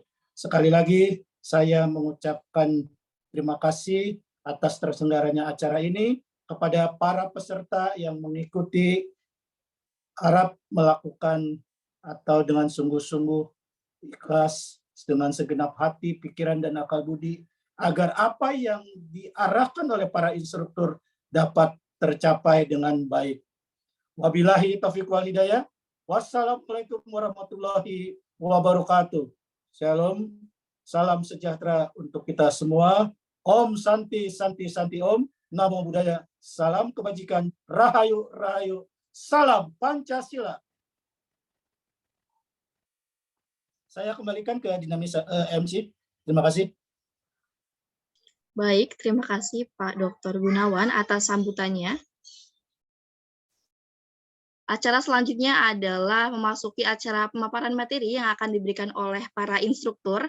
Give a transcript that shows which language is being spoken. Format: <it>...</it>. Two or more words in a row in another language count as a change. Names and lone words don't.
<id>Sekali lagi, saya mengucapkan terima kasih atas terselenggaranya acara ini kepada para peserta yang mengikuti, harap melakukan atau dengan sungguh-sungguh ikhlas dengan segenap hati, pikiran, dan akal budi, agar apa yang diarahkan oleh para instruktur dapat tercapai dengan baik.</id> <ar>وبالله التوفيق والهداية. والسلام عليكم ورحمة الله وبركاته.</ar> <id>Shalom, salam sejahtera untuk kita semua.</id> <sa>ॐ शान्ति शान्ति शान्ति ॐ.</sa> <pi>Namo Buddhaya.</pi> <id>Salam kebajikan. Rahayu Rahayu. Salam Pancasila. Saya kembalikan ke dinamis MC. Terima kasih. Baik, terima kasih Pak Dr. Gunawan atas sambutannya. Acara selanjutnya adalah memasuki acara pemaparan materi yang akan diberikan oleh para instruktur.</id>